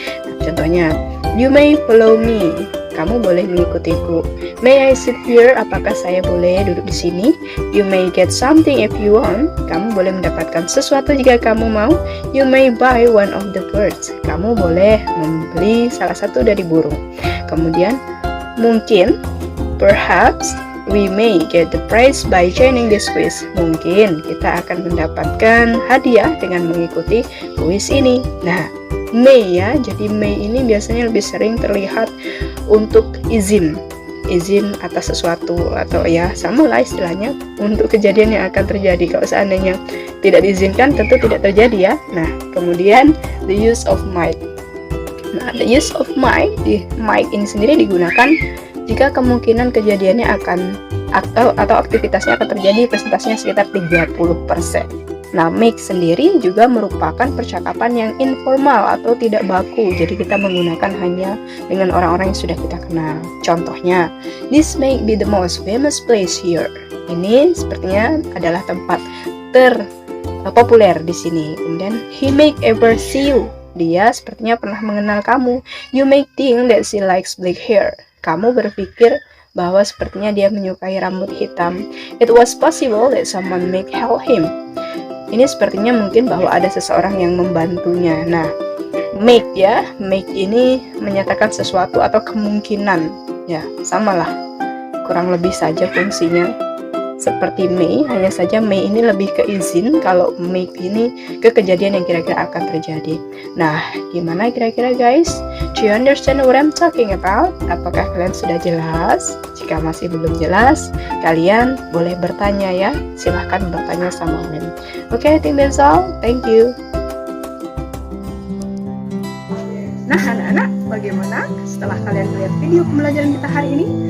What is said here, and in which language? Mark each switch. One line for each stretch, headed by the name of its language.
Indonesian: Nah, contohnya,
English: you may follow me.
Indonesian: Kamu boleh mengikutiku.
English: May I sit here?
Indonesian: Apakah saya boleh duduk di sini?
English: You may get something if you want.
Indonesian: Kamu boleh mendapatkan sesuatu jika kamu mau.
English: You may buy one of the birds.
Indonesian: Kamu boleh membeli salah satu dari burung. Kemudian, mungkin,
English: perhaps, we may get the prize by joining this quiz.
Indonesian: Mungkin kita akan mendapatkan hadiah dengan mengikuti kuis ini. Nah, may ya, jadi may ini biasanya lebih sering terlihat untuk izin atas sesuatu, atau ya sama lah istilahnya untuk kejadian yang akan terjadi. Kalau seandainya tidak diizinkan tentu tidak terjadi ya. Nah, kemudian
English: the use of might.
Indonesian: Nah,
English: the use of might,
Indonesian: might ini sendiri digunakan jika kemungkinan kejadiannya akan atau aktivitasnya akan terjadi presentasinya sekitar 30%. Nah, make sendiri juga merupakan percakapan yang informal atau tidak baku. Jadi kita menggunakan hanya dengan orang-orang yang sudah kita kenal. Contohnya,
English: this may be the most famous place here.
Indonesian: Ini sepertinya adalah tempat terpopuler di sini. Kemudian,
English: he may ever see you.
Indonesian: Dia sepertinya pernah mengenal kamu.
English: You may think that she likes black hair.
Indonesian: Kamu berpikir bahwa sepertinya dia menyukai rambut hitam.
English: It was possible that someone may help him.
Indonesian: Ini sepertinya mungkin bahwa ada seseorang yang membantunya. Nah, make ya, make ini menyatakan sesuatu atau kemungkinan. Ya, samalah. Kurang lebih saja fungsinya seperti may, hanya saja may ini lebih ke izin, kalau make ini ke kejadian yang kira-kira akan terjadi. Nah, gimana kira-kira guys?
English: Do you understand what I'm talking about?
Indonesian: Apakah kalian sudah jelas? Jika masih belum jelas, kalian boleh bertanya ya. Silahkan bertanya sama Mem.
English: Okay, I think that's all. Thank you.
Indonesian: Nah, anak-anak, bagaimana setelah kalian melihat video pembelajaran kita hari ini?